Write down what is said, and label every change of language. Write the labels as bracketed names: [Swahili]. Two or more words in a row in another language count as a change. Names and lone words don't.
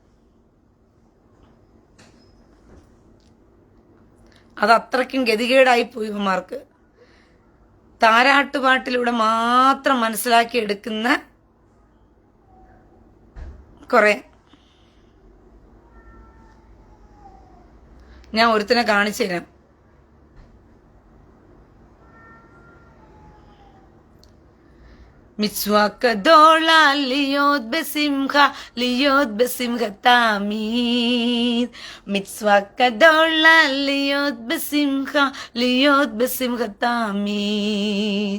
[Malayalam] അത് അത്രയ്ക്കും ഗതികേടായി പോയി ഇവന്മാർക്ക്. താരാട്ടുപാട്ടിലൂടെ മാത്രം മനസ്സിലാക്കി എടുക്കുന്ന കുറെ. ഞാൻ ഒരുത്തിനെ കാണിച്ചു തരാം. [Hebrew] מצוות גדולה להיות בשמחה, להיות בשמחה תמיד. מצוות גדולה להיות בשמחה, להיות בשמחה תמיד.